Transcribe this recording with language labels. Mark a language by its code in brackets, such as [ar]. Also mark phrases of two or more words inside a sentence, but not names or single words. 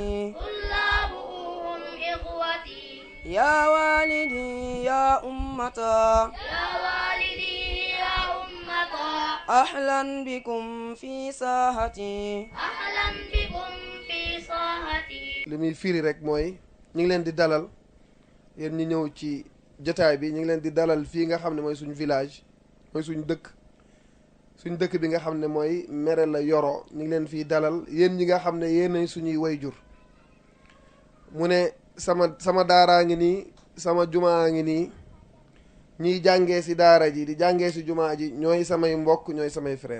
[ar] طلابهم إخوتي يا والدي يا أمتا يا والدي يا أمتا أهلا بكم في ساحتي أهلا بكم في ساحتي. [wo] li muy firi rek mooy ñu ngi leen di dalal yéen ñi ñëw ci jotaay bi ñu ngi leen di dalal fii nga xam ne mooy suñ village, mooy suñ dëkk bi nga xam ne mooy Merella Yoro. ñu ngi leen fii dalal yéen ñi nga xam ne yéenay suñuy wayjur. mu ne sama daaraa ngi nii, sama jumaa ngi nii, ñiy jàngee si daara ji di jàngee si jumaa ji ñooy samay mbokk, ñooy samay frère.